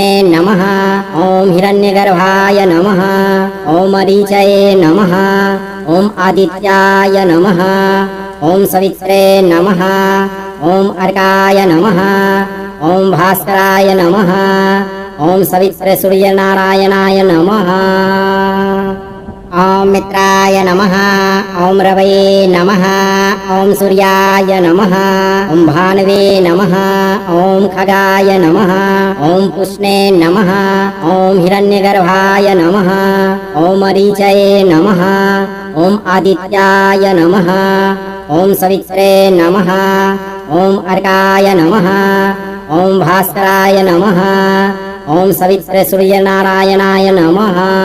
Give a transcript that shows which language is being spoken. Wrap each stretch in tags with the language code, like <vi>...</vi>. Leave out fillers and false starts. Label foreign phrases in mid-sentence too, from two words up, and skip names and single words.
<sa>నమః ఓం హిరణ్యగర్భాయ నమః ఓం మరీచయే నమః ఓం ఆదిత్యాయ నమః ఓం సవిత్రే నమః ఓం అర్కాయ నమః ఓం భాస్కరాయ నమః ఓం సవిత్ర సూర్యనారాయణాయ నమః ॐ मित्राय नमः ॐ रवये नमः ॐ सूर्याय नमः ॐ भानवे नमः ॐ खगाय नमः ॐ पुष्णे नमः ॐ हिरण्यगर्भाय नमः ॐ मरीचये नमः ॐ आदित्याय नमः ॐ सवित्रे नमः ॐ अर्काय नमः ॐ भास्कराय नमः ॐ सवित्रे सूर्यनारायणाय नमः</sa>